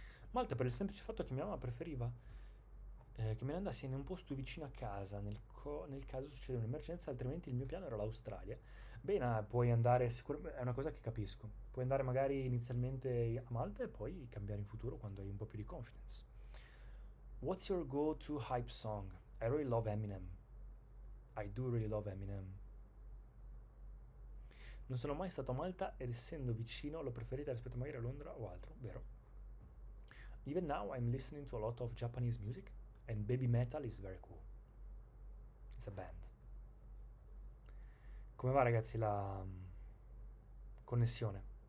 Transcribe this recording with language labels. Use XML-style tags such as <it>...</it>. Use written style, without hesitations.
<it>Malta per il semplice fatto che mia mamma preferiva che me ne andassi in un posto vicino a casa nel caso succeda un'emergenza, altrimenti il mio piano era l'Australia. Bene, puoi andare, sicuramente è una cosa che capisco. Puoi andare magari inizialmente a Malta e poi cambiare in futuro quando hai un po' più di confidence.</it> <en>What's your go-to hype song? I really love Eminem. I do really love Eminem.</en> <it>Non sono mai stato a Malta ed essendo vicino l'ho preferita rispetto magari a Londra o altro, vero?</it> <en>Even now I'm listening to a lot of Japanese music and baby metal is very cool. It's a band.</en> <it>Come va ragazzi la connessione?</it>